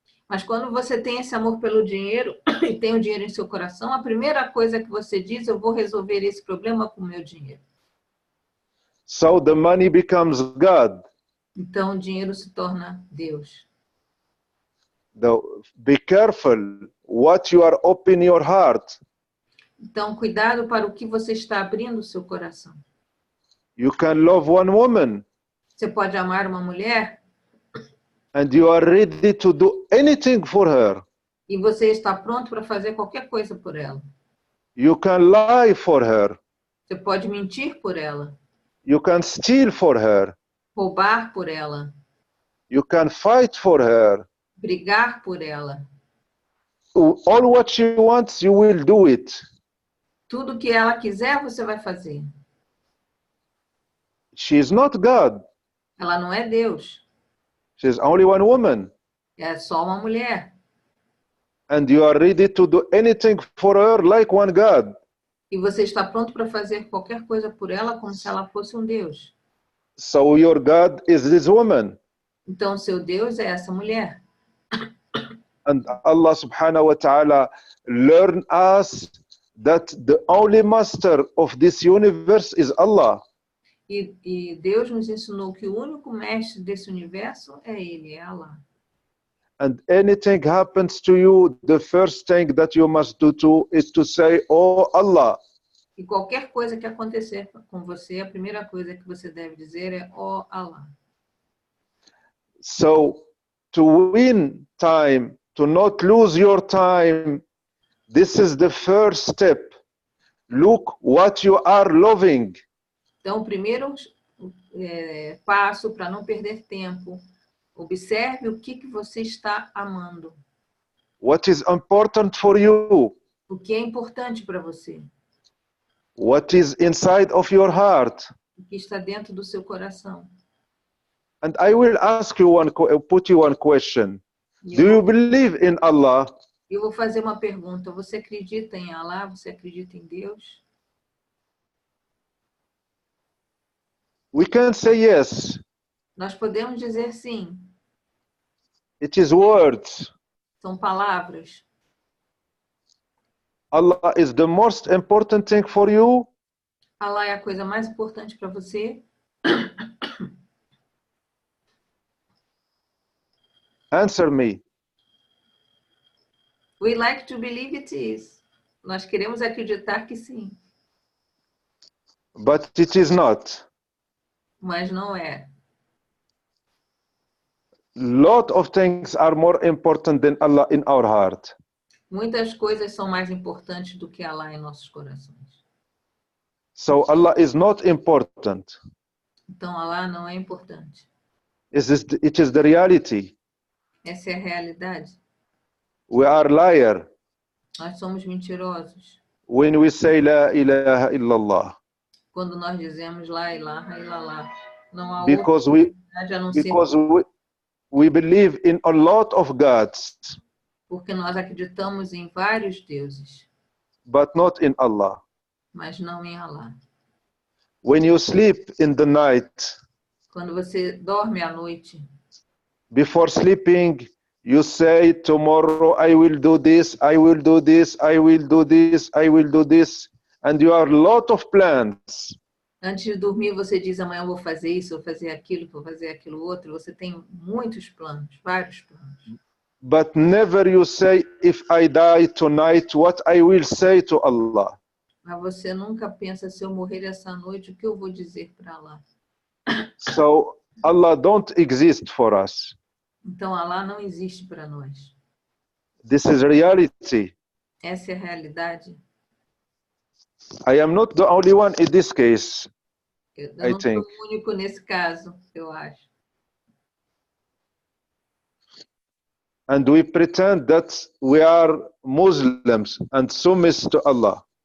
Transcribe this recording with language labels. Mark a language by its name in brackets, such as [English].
[Portuguese] Mas quando você tem esse amor pelo dinheiro e tem o dinheiro em seu coração, a primeira coisa que você diz, eu vou resolver esse problema com o meu dinheiro. [English] So the money becomes God. [Portuguese] Então o dinheiro se torna Deus. [English] Be careful what you are opening your heart. [Portuguese] Então cuidado para o que você está abrindo o seu coração. [English] You can love one woman. [Portuguese] Você pode amar uma mulher [English] and you are ready to do anything for her. [Portuguese] E você está pronto para fazer qualquer coisa por ela. [English] You can lie for her. [Portuguese] Você pode mentir por ela. [English] You can steal for her. [Portuguese] Roubar por ela. [English] You can fight for her. [Portuguese] Brigar por ela. [English] All what she wants, you will do it. [Portuguese] Tudo que ela quiser, você vai fazer. [English] She is not God. [Portuguese] Ela não é Deus. [English] She is only one woman. [Portuguese] É só uma mulher. [English] And you are ready to do anything for her like one God. [Portuguese] E você está pronto para fazer qualquer coisa por ela como se ela fosse um Deus. [English] So your God is this woman. [Portuguese] Então seu Deus é essa mulher. [English] And Allah subhanahu wa ta'ala learn us that the only master of this universe is Allah. [Portuguese] E Deus nos ensinou que o único mestre desse universo é Ele, é Allah. [English] And anything happens to you, the first thing that you must do is to say, "Oh Allah." [Portuguese] E qualquer coisa que acontecer com você, a primeira coisa que você deve dizer é "Oh Allah". [English] So, to win time, to not lose your time, this is the first step. Look what you are loving. [Portuguese] Então, o primeiro passo para não perder tempo, observe o que você está amando. [English] What is important for you? [Portuguese] O que é importante para você? [English] What is inside of your heart? [Portuguese] O que está dentro do seu coração? [English] And I will ask you put you one question. Do you believe in Allah? [Portuguese] Eu vou fazer uma pergunta. Você acredita em Allah? Você acredita em Deus? [English] We can say yes. [Portuguese] Nós podemos dizer sim. [English] It is words. [Portuguese] São palavras. [English] Allah is the most important thing for you. [Portuguese] Allah é a coisa mais importante para você? [English] Answer me. We like to believe it is. [Portuguese] Nós queremos acreditar que sim. [English] But it is not. [Portuguese] Mas não é. [English] Lot of things are more important than Allah in our heart. [Portuguese] Muitas coisas são mais importantes do que Allah em nossos corações. [English] So Allah is not important. [Portuguese] Então Allah não é importante. [English] It is the reality. [Portuguese] Essa é a realidade. [English] We are liar [Portuguese] Nós somos mentirosos. [English] when we say [Arabic] La ilaha illallah. [Portuguese] Quando nós dizemos [Arabic] La ilaha illallah. [Portuguese] Não há [English] Because [Portuguese] outra verdade a não ser [English] we believe in a lot of gods, [Portuguese] porque nós acreditamos em vários deuses, [English] but not in Allah. [Portuguese] mas não em Allah. [English] When you sleep in the night, [Portuguese] Quando você dorme à noite, [English] before sleeping, you say, tomorrow I will do this, I will do this, I will do this, I will do this, and you have a lot of plans. [Portuguese] antes de dormir você diz amanhã eu vou fazer isso, vou fazer aquilo outro. Você tem muitos planos, vários planos. [English] But never you say, if I die tonight, what I will say to Allah. [Portuguese] Mas você nunca pensa, se eu morrer essa noite, o que eu vou dizer para Allah? [English] So Allah don't exist for us. [Portuguese] Então Allah não existe para nós. [English] This is reality. [Portuguese] Essa é a realidade. [English] I am not the only one in this case. [Portuguese] Eu não sou o único nesse caso, eu acho. [English] And we pretend that we are Muslims and submiss to Allah.